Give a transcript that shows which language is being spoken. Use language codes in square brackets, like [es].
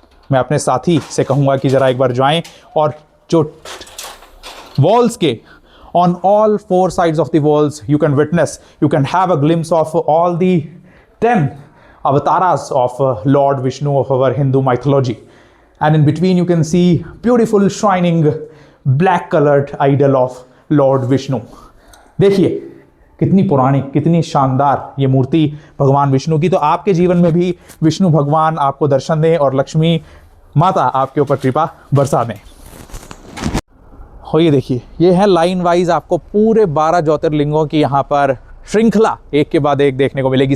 [hi] मैं अपने साथी से कहूँगा कि ज़रा एक बार जाएं, और [en] जो वॉल्स के on all 4 sides of the walls you can witness, you can have a glimpse of all the 10 avatars of Lord Vishnu of our Hindu mythology, and in between you can see beautiful shining black colored idol of Lord Vishnu. [hi] देखिए कितनी पुरानी, कितनी शानदार ये मूर्ति भगवान विष्णु की। तो आपके जीवन में भी विष्णु भगवान आपको दर्शन दें और लक्ष्मी माता आपके ऊपर कृपा बरसा दें। हो ये देखिए, ये है लाइन वाइज आपको पूरे 12 ज्योतिर्लिंगों की यहाँ पर श्रृंखला एक के बाद एक देखने को मिलेगी।